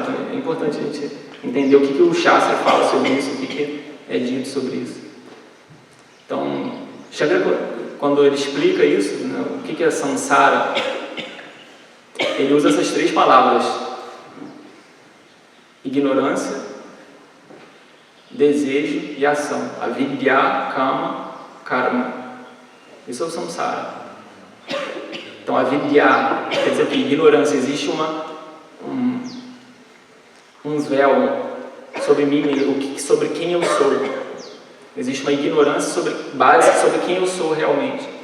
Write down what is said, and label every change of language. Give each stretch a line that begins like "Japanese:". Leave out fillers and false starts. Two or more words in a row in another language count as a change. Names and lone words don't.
Portuguese: Então, é importante a gente entender o que o Shastra fala sobre isso, o que é dito sobre isso. Então, Shankara, quando ele explica isso, né, o que é samsara, ele usa essas três palavras: ignorância, desejo e ação.
Sanskrit: Avidya, kama, karma.
Portuguese: Isso é o samsara. Então, avidya quer dizer que ignorância, existe um véu sobre mim, sobre quem eu sou. Existe uma ignorância base sobre quem eu sou realmente.